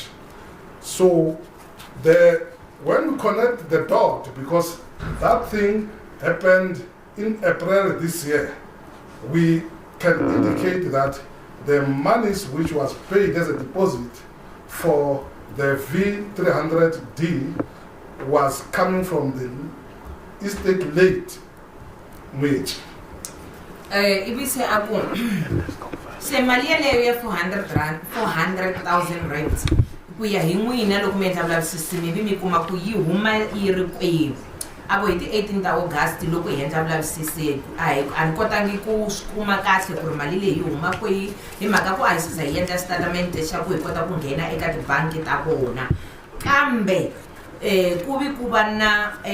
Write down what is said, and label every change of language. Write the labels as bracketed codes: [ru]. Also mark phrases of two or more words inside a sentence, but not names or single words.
[en] So when we connect the dot, because that thing happened in April this year, we can indicate that the monies which was paid as a deposit for the V300D was coming from the estate late wage. [ts] Ibise ako se mali leyo 400,000 rands ku ya hi n'wina loko mi endla vulavisisi mi vi mi kuma ku yi huma yi ri kwihi. Ako hi ti 18 ta August loko hi endla vulavisisi a ni kotangi ku kuma kahle ku ri mali leyi yi huma kwihi hi mhaka ku a hi siza hi endla statement xa ku hi kota ku nghena eka tibangi ta vona, kambe ku vi ku va na